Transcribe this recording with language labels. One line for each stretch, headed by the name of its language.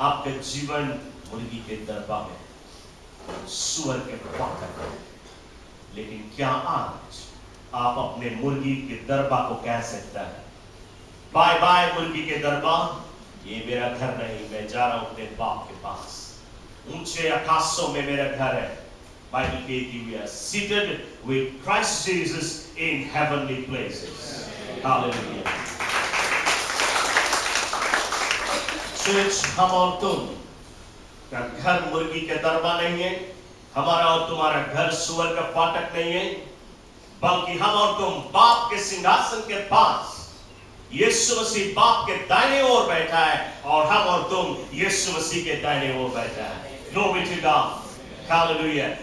Hindi: आपका जीवन मुर्गी के दरबा में, सुअर के फाटक में। लेकिन क्या आज आप अपने मुर्गी के दरबा को कह सकता है, बाय बाय मुर्गी के दरबा, ये मेरा घर नहीं, मैं जा रहा हूं अपने बाप के पास, ऊंचे आकाशों में मेरा घर है। बाइबल कहती है,
English: we are seated with Christ Jesus in heavenly places. Hallelujah.
Hindi: Church, हम और तुम का घर मुर्गी के दरबा नहीं है, हमारा और तुम्हारा घर सुअर का फाटक नहीं है, बल्कि हम और तुम बाप के सिंहासन के पास, यीशु मसीह बाप के दाहिने ओर बैठा है और हम और तुम यीशु मसीह के दाहिने ओर बैठा है।
English: Glory to God.
Hindi: हालेलुया।